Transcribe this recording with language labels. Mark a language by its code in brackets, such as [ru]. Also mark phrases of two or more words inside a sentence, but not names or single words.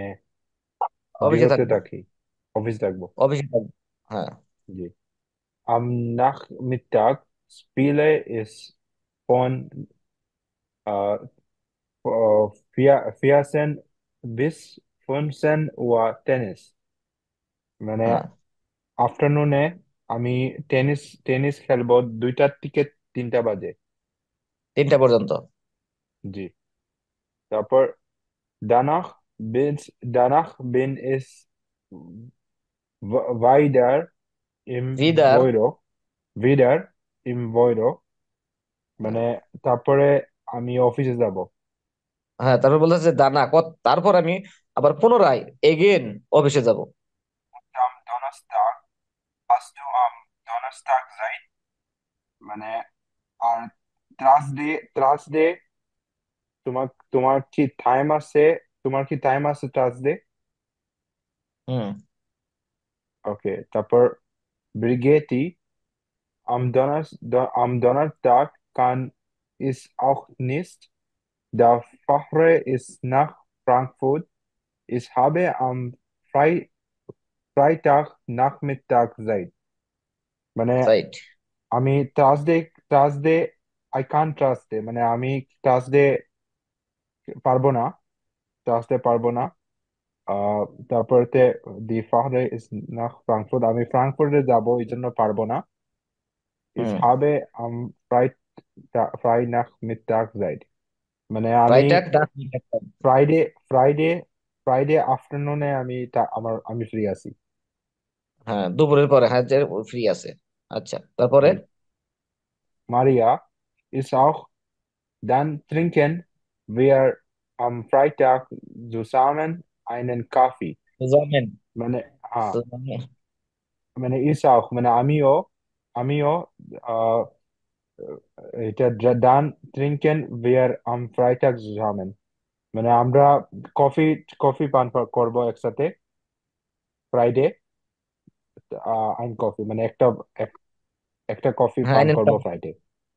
[bn] অফিসে [de] Büro [bn] থাকবো। থাকি, অফিস থাকবো। অফিসে থাকবো, হ্যাঁ। জি, [de] am Nachmittag spiele ich von äh, 14 bis 15 Uhr Tennis. [bn] মানে হ্যাঁ, আফটারনুনে আমি টেনিস টেনিস খেলবো 2টার থেকে 3টা বাজে। 3টা পর্যন্ত। জি, তারপর [de] danach bin ich weiter wieder, wieder im Büro, [bn] হ্যাঁ মানে তারপরে আমি অফিসে যাব। হ্যাঁ, তারপর বলতেছে দানা তারপর আমি আবার পুনরায় [en] again office [bn] যাব। [de] Am Donnerstag, hast du am Donnerstag Zeit? [bn] মানে আর থার্সডে তোমার তোমার কি টাইম আছে, তোমার কি টাইম আছে থার্সডে? হুম। ওকে, তারপর ব্রিগেটি, [de] am Donnerstag kann ich auch nicht. Der Fahrer ist nach Frankfurt. Ich habe am Freitag Nachmittag Zeit. [bn] মানে [en] রাইট। [bn] আমি থার্সডে [en] I can [bn] থার্সডে, মানে আমি থার্সডে পারবো না, থার্সডে পারবো না। আহ তারপরে [de] der Fahrer ist nach Frankfurt, [bn] আমি ফ্রাঙ্কফুর্টে যাব, এই জন্য পারবো না। [de] Ich হুম। habe am Freitag Zeit, [bn] মানে আমি [de] Freitag Tag. [en] Friday Friday Friday afternoon [bn] আমি ফ্রি আছি। হ্যাঁ, দুপুরের পরে, হ্যাঁ, যে ফ্রি আছে। আচ্ছা, তারপরে? [de] জি, মারিয়া ist auch, dann trinken wir am Freitag zusammen einen Kaffee. zusammen. [bn] মানে হ্যাঁ, [de] zusammen. মানে ist auch [bn] মানে আমিও আহ এটা [de] dann trinken wir am Freitag zusammen, [bn] মানে আমরা কফি কফি পান করবো একসাথে ফ্রাইডে। [de] ein Kaffee [bn] মানে একটা কফি হ্যাঁ, পান [de] einen [bn] করবো [de] Kaffee. [en] ফ্রাইডে।